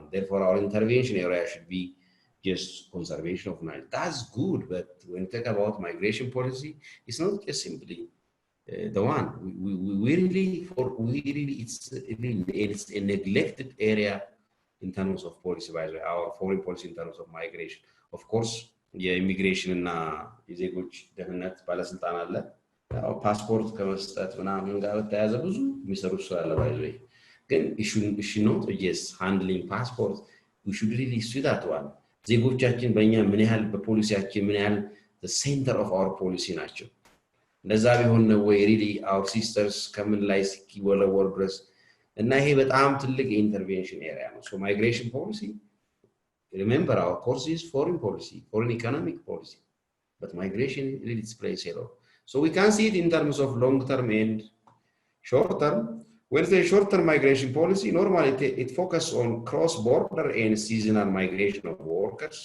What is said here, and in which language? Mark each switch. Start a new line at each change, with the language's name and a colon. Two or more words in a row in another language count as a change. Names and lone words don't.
English: Therefore, our intervention area should be just conservation of land. That's good, but when we talk about migration policy, it's not just simply the one. It's a neglected area in terms of policy, by the way, our foreign policy in terms of migration. Of course,
Amharic: የኢሚግሬሽን እና የዜጎች ደህንነት ባለስልጣን አለ። ፓስፖርት ከመስጠት ምናምን ጋር በተያያዘ ብዙ የሚሰሩ ስራ አለ።
English: by the way
Amharic: ግን
English: not just handling passport, we should really see that one.
Amharic: ዜጎቻችን በእኛ ምን ያህል
English: በፖሊሲያችን ምን ያህል the center of our policy
Amharic: ናቸው። ለዛ ቢሆን ነው ወይ
English: really our sisters
Amharic: ከምን ላይ እስኪወለወሉ ድረስ እና ይሄ በጣም ትልቅ ኢንተርቬንሽን ኤሪያ ነው።
English: So migration policy, remember our course is foreign policy, foreign economic policy, but migration really plays a role. So we can see it in terms of long term and short term. When they short-term migration policy, normally it focuses on cross-border and seasonal migration of workers.